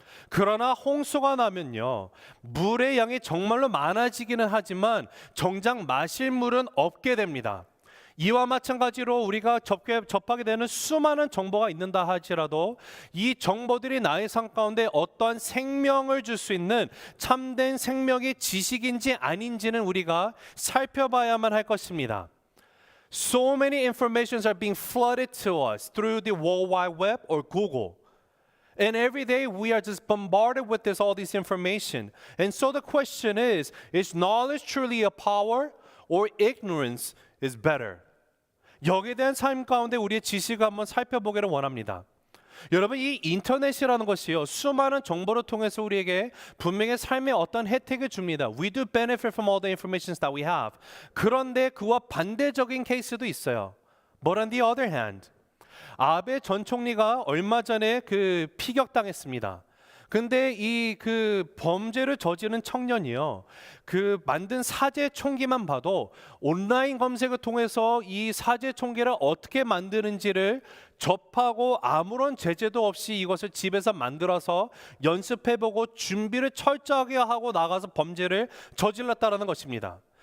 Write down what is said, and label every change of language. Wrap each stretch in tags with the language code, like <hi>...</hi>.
<ko>그러나 홍수가 나면요, 물의 양이 정말로 많아지기는 하지만 정작 마실 물은 없게 됩니다. 이와 마찬가지로 우리가 접하게 되는 수많은 정보가 있는다 할지라도 이 정보들이 나의 삶 가운데 어떠한 생명을 줄 수 있는 참된 생명의 지식인지 아닌지는 우리가 살펴봐야만 할 것입니다.</ko> <en>So many informations are being flooded to us through the World Wide Web or Google. And every day we are just bombarded with all this information. And so the question is knowledge truly a power or ignorance is better?</en> <ko>여기에 대한 삶 가운데 우리의 지식을 한번 살펴보기를 원합니다. 여러분, 이 인터넷이라는 것이요, 수많은 정보를 통해서 우리에게 분명히 삶의 어떤 혜택을 줍니다.</ko> <en>We do benefit from all the information that we have.</en> <ko>그런데 그와 반대적인 케이스도 있어요.</ko> <en>But on the other hand,</en> <ko>아베 전 총리가 얼마 전에 피격당했습니다. 근데 이 범죄를 저지른 청년이요, 만든 사제 총기만 봐도 온라인 검색을 통해서 이 사제 총기를 어떻게 만드는지를 접하고 아무런 제재도 없이 이것을 집에서 만들어서 연습해보고 준비를 철저하게 하고 나가서 범죄를 저질렀다는 것입니다.</ko>